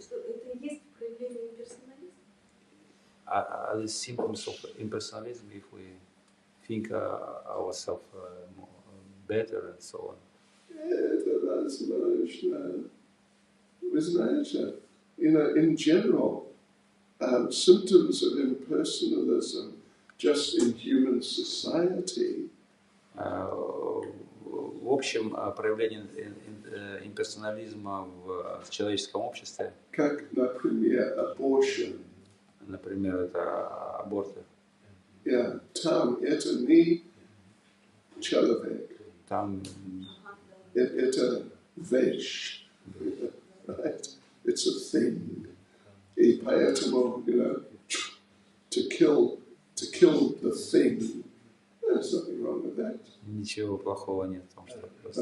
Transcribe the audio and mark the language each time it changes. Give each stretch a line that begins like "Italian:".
Russian: Что это и есть проявление имперсонализма?
English: Are the symptoms of impersonalism if we think ourselves better and so on?
Russian: Это возможно. Вы знаете,
English: in general, symptoms of impersonalism just in human society.
Russian: В общем, проявление имперсонализма в человеческом обществе, Как, например, abortion. например, это аборты. Yeah, там это не человек, Там это вещь, right?
English: It's a thing.
Russian: И поэтому,
English: to kill the thing, there's nothing wrong with that.
Russian: ничего плохого нет в том, что просто...